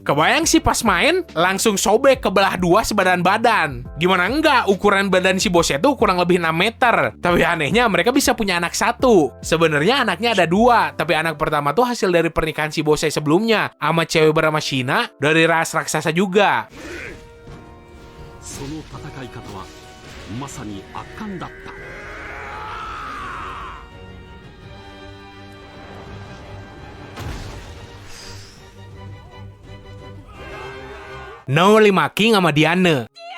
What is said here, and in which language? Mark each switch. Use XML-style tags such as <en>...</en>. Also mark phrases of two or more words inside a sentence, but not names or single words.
<id>Kebayang sih pas main, langsung sobek ke belah dua sebadan badan. Gimana enggak, ukuran badan si Bose itu kurang lebih 6 meter. Tapi anehnya mereka bisa punya anak satu. Sebenarnya anaknya ada 2, tapi anak pertama tuh hasil dari pernikahan si Bose sebelumnya sama cewek bernama Shina dari ras raksasa juga.</id> <ja>その戦い方はまさに圧巻だった。</ja> <id>Nomor 5, King sama Diane.</id>